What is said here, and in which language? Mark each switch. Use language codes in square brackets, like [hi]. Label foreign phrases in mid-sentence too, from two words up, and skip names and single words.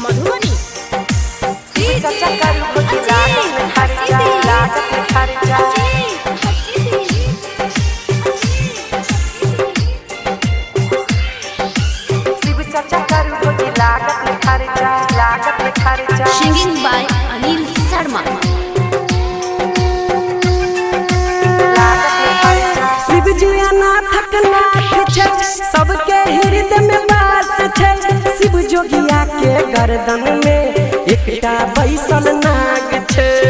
[mai] चर्चा करू भौजी लागत में खर्चा, लागत में खर्चा। शिव चर्चा करू भौजी लागत में खर्चा, लागत में खर्चा। [en] Singing by Anil Sharma. [mai] शिव जी अनाथक नाथ छै, सबके हृदय में वास छै। शिव जोगिया के गर्दन में एकटा बैसल नाग छै।